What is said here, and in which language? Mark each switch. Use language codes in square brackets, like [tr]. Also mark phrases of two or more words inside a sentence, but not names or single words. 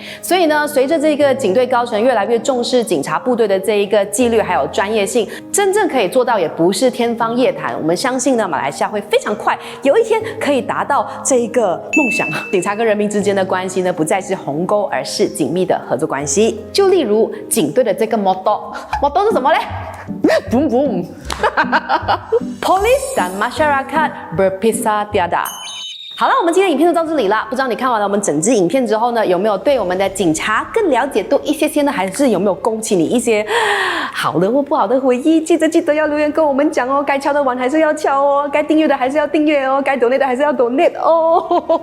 [zh] 所以呢，随着这个警队高层越来越重视警察部队的这一个纪律还有专业性，真正可以做到也不是天方夜谭。我们相信呢，马来西亚会非常快，有一天可以达到这一个梦想。警察跟人民之间的关系呢，不再是鸿沟，而是紧密的合作关系。就例如警队的这个 motto 是什么嘞 ？Boom boom [ms] Polis dan masyarakat berpisah tiada。 [zh] 好了，我们今天影片就到这里啦。不知道你看完了我们整支影片之后呢，有没有对我们的警察更了解多一些些呢？还是有没有勾起你一些好的或不好的回忆？记得要留言跟我们讲哦。该敲的碗还是要敲哦，该订阅的还是要订阅哦，该donate的还是要donate哦。